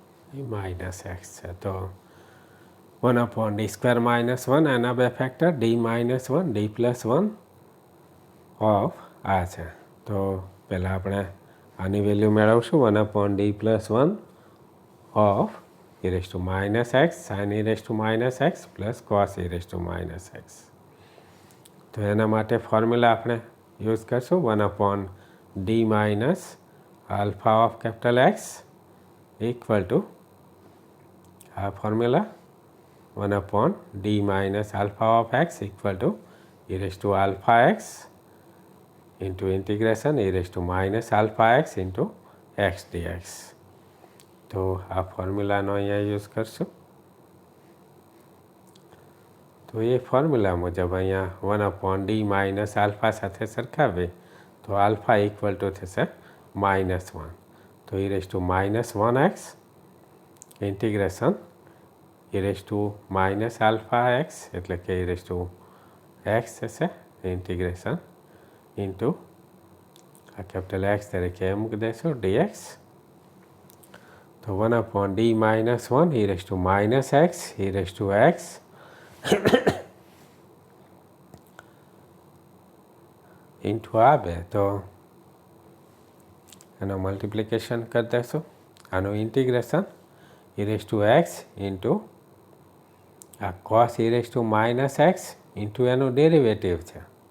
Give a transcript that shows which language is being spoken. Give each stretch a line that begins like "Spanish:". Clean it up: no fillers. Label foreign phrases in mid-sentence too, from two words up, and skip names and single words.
Gujarati: એ
English: minus X
Gujarati: છે. તો 1/d² - 1 એના બે ફેક્ટર d - 1 d + 1 ઓફ આ છે. તો પહેલાં આપણે આની વેલ્યુ મેળવશું 1/d + 1 ઓફ e⁻ x sin e⁻ x પ્લસ cos e⁻ x. તો એના માટે ફોર્મ્યુલા આપણે યુઝ કરશું 1/d -
English: alpha of capital X equal to
Gujarati: આ ફોર્મ્યુલા 1/d -
English: alpha of x equal to e⁻x into integration e⁻alpha x into x dx.
Gujarati: તો આ ફોર્મ્યુલાનો અહીંયા યુઝ કરશું. તો એ ફોર્મ્યુલા મુજબ અહીંયા 1/d - alpha સાથે સરખાવીએ તો
English: alpha equal to
Gujarati: થશે -1. તો e⁻−1x ઇન્ટિગ્રેશન e⁻alpha x એટલે કે e⁻x થશે
English: integration into
Gujarati: આ
English: capital X
Gujarati: તરીકે મૂકી દઈશું dx. તો 1/d - 1 e⁻x e⁻x ઇન્ટુ આ બે તો એનો મલ્ટિપ્લિકેશન કરી દઈશું. આનું ઇન્ટિગ્રેશન e⁻x ઇન્ટુ આ cos e⁻x ઇન્ટુ એનું ડેરિવેટિવ છે.